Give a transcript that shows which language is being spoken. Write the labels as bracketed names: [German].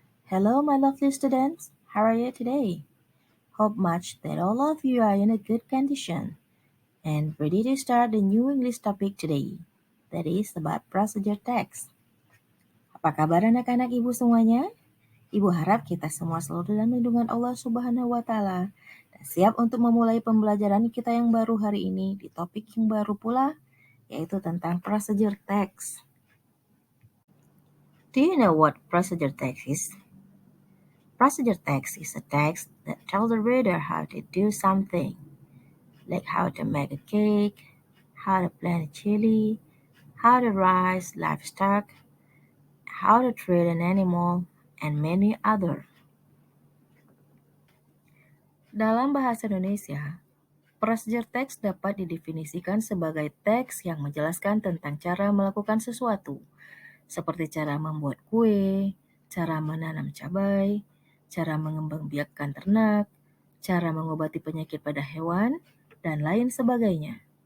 [English] Hello, my lovely students. How are you today? Hope much that all of you are in a good condition and ready to start the new English topic today. That is about procedure text. [Indonesian] Apa kabar anak-anak ibu semuanya? Ibu harap kita semua selalu dalam lindungan Allah Subhanahu wa Ta'ala dan siap untuk memulai pembelajaran kita yang baru hari ini di topik yang baru pula, yaitu tentang procedure text. [English] Do you know what procedure text is? Procedure text is a text that tells the reader how to do something, like how to make a cake, how to plant a chili, how to raise livestock, how to treat an animal, and many other. [Indonesian] Dalam bahasa Indonesia, procedure text dapat didefinisikan sebagai teks yang menjelaskan tentang cara melakukan sesuatu, seperti cara membuat kue, cara menanam cabai, cara mengembangbiakkan ternak, cara mengobati penyakit pada hewan, dan lain sebagainya.